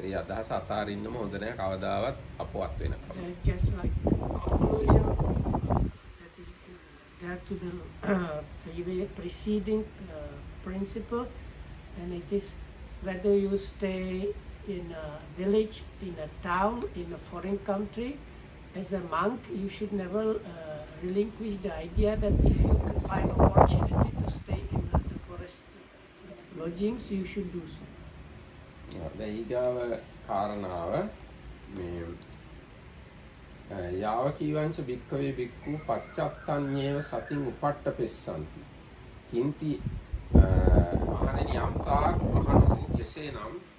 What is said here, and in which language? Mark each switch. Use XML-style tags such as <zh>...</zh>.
<si>ඒ අදහස අතාරින්නම හොඳ නැහැ කවදාවත් අපවත් වෙනකම්.</si> <en>Just like conclusion that is there to the preceding principle, and it is whether you stay in a village, in a town, in a foreign country. As a monk, you should never relinquish the idea that if you can find opportunity to stay in the forest lodgings, you should do so.</en> <si>දැන් ඊගාව කාරණාව මේ</si> <pi>යාව කීවංච භික්ඛවේ භික්ඛු පච්චත්තඤ්ඤේව සතින් උපට්ඨපෙස්සන්ති</pi> <si>කින්ති මහණෙනි යම්තාක් මහණෝ කෙසේනම්</si>